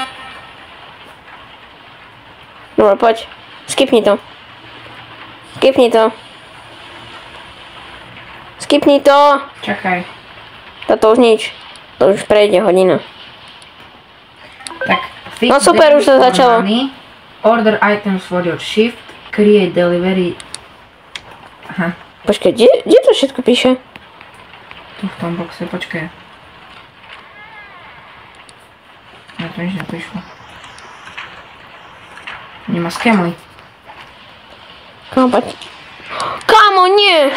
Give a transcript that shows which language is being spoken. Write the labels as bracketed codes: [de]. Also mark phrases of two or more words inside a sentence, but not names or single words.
[sk] Dobre, poď. Skipni to. Skipni to. Skipni to. Čakaj. Toto už nič. To už prejde hodina. Tak, No super, už to daily začalo. [en] money, order items for your shift, create delivery. [sk] Aha, Počkaj, kde to všetko píše? tu v tom boxe, počkaj. Na to nič neprišlo. Nemá skemuj. Kamo, Paťo. Kamo, nie!